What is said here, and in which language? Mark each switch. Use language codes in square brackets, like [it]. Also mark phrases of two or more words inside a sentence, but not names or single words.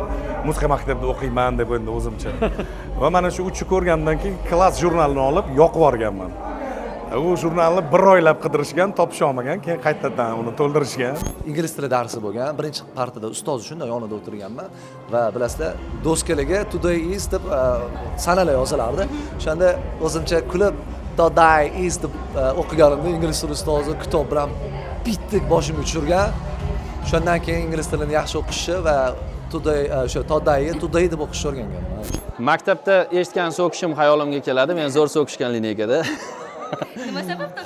[uz] Musiqa maktabida o'qiyman deb endi o'zimcha. Va mana shu 3 ko'rgandan keyin klass jurnalini olib yoqib yuborganman. U jurnalni bir oylab qidirishgan, topisha olmagan, keyin qaytadan uni to'ldirishgan. Ingliz tili darsi bo'lgan. Birinchi partada ustoz shunday yonida o'tirganman va bilasizlar, doskalarga [en] today is [uz] deb sanalar yozilardi. O'shanda o'zimcha kulib [en] today is [uz] deb o'qiganimda ingliz tili ustozi kitob bilan bitdik boshimga tushirgan. Shundan keyin ingliz tilini yaxshi o'qishni va today deb o'qishni o'rganganman. Maktabda eshitgan so'kishim hayolimga keladi. Men zo'r so'kishgan lineykada. Nima sababdan?